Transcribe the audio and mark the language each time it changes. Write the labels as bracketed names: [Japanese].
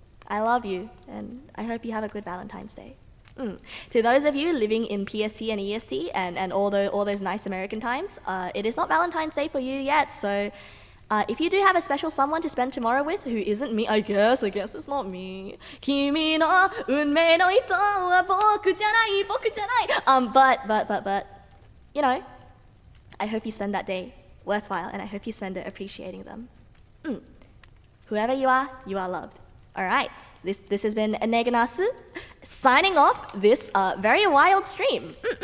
[English] I love you, and I hope you have a good Valentine's Day. To those of you living in PST and EST and all those nice American times, it is not Valentine's Day for you yet, so if you do have a special someone to spend tomorrow with who isn't me, I guess it's not me. [Japanese] 君の運命の人は僕じゃない。 [English] But, you know, I hope you spend that day worthwhile, and I hope you spend it appreciating them. Whoever you are loved. All right, this has been Neganasu signing off this very wild stream.